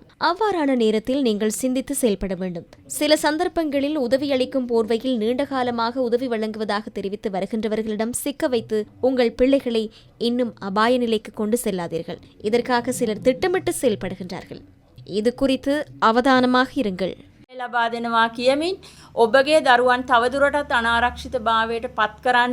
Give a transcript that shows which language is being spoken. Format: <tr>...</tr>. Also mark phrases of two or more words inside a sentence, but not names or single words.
<ta>அவ்வாறான நேரத்தில் நீங்கள் சிந்தித்து செயல்பட வேண்டும். சில சந்தர்ப்பங்களில் உதவியளிக்கும் போர்வையில் நீண்ட காலமாக உதவி வழங்குவதாக தெரிவித்து வருகின்றவர்களிடம் சிக்க வைத்து உங்கள் பிள்ளைகளை இன்னும் அபாய நிலைக்கு கொண்டு செல்லாதீர்கள். இதற்காக சிலர் திட்டமிட்டு செயல்படுகின்றார்கள். இது குறித்து அவதானமாக இருங்கள்.</ta> <si>ලබා දෙනවා කියමින් ඔබගේ දරුවන් තවදුරටත් අනාරක්ෂිත භාවයට පත් කරන්න</si>